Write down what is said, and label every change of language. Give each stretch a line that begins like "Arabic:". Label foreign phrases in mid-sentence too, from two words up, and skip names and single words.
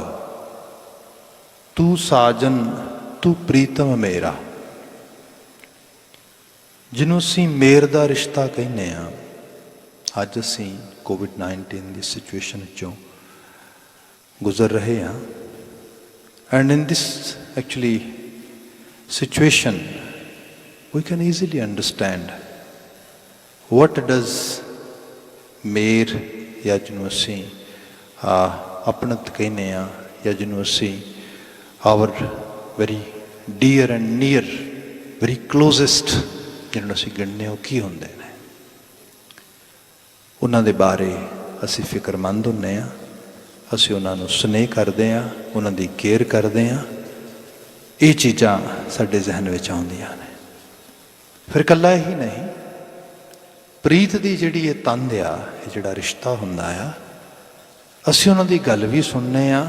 Punjabi: ਤੂੰ ਸਾਜਨ ਤੂੰ ਪ੍ਰੀਤਮ ਮੇਰਾ, ਜਿਹਨੂੰ ਅਸੀਂ ਮੇਰ ਦਾ ਰਿਸ਼ਤਾ ਕਹਿੰਦੇ ਹਾਂ। ਅੱਜ ਅਸੀਂ ਕੋਵਿਡ-19 ਦੀ ਸਿਚੁਏਸ਼ਨ ਵਿੱਚੋਂ ਗੁਜ਼ਰ ਰਹੇ ਹਾਂ।
English: and in this actually situation we can easily understand what does
Punjabi: ਮੇਰ ਜਾਂ ਜਿਹਨੂੰ ਅਸੀਂ ਆਪਣਤ ਕਹਿੰਦੇ ਹਾਂ, ਜਾਂ ਜਿਹਨੂੰ ਅਸੀਂ
English: our very dear and near, very closest
Punjabi: ਜਿਹਨੂੰ ਅਸੀਂ ਗਿਣਦੇ ਹਾਂ, ਉਹ ਕੀ ਹੁੰਦੇ ਨੇ। ਉਹਨਾਂ ਦੇ ਬਾਰੇ ਅਸੀਂ ਫਿਕਰਮੰਦ ਹੁੰਦੇ ਹਾਂ, ਅਸੀਂ ਉਹਨਾਂ ਨੂੰ ਸਨੇਹ ਕਰਦੇ ਹਾਂ, ਉਹਨਾਂ ਦੀ ਕੇਅਰ ਕਰਦੇ ਹਾਂ। ਇਹ ਚੀਜ਼ਾਂ ਸਾਡੇ ਜ਼ਿਹਨ ਵਿੱਚ ਆਉਂਦੀਆਂ ਨੇ। ਫਿਰ ਇਕੱਲਾ ਹੀ ਨਹੀਂ, ਪ੍ਰੀਤ ਦੀ ਜਿਹੜੀ ਇਹ ਤੰਦ ਆ, ਇਹ ਜਿਹੜਾ ਰਿਸ਼ਤਾ ਹੁੰਦਾ ਆ, ਅਸੀਂ ਉਹਨਾਂ ਦੀ ਗੱਲ ਵੀ ਸੁਣਦੇ ਹਾਂ।